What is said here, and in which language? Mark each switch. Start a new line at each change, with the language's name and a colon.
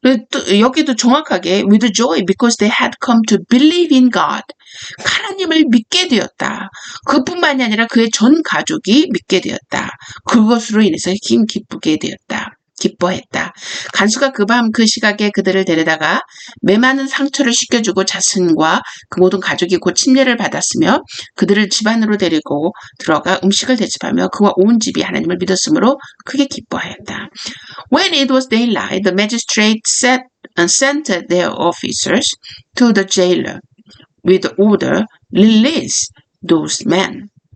Korean: 또 여기도 정확하게
English: with joy because they had come to believe in God.
Korean: 하나님을 믿게 되었다. 그뿐만이 아니라 그의 전 가족이 믿게 되었다. 그것으로 인해서 기쁘게 되었다. 기뻐했다. 간수가 그 밤 그 시각에 그들을 데려다가 메마른 상처를 씻겨주고 자신과 그 모든 가족이 곧 침례를 받았으며 그들을 집 안으로 데리고 들어가 음식을 대접하며 그와 온 집이 하나님을 믿었으므로 크게 기뻐하였다.
English: When it was daylight, the magistrate sent their officers to the jailer with order, release those men.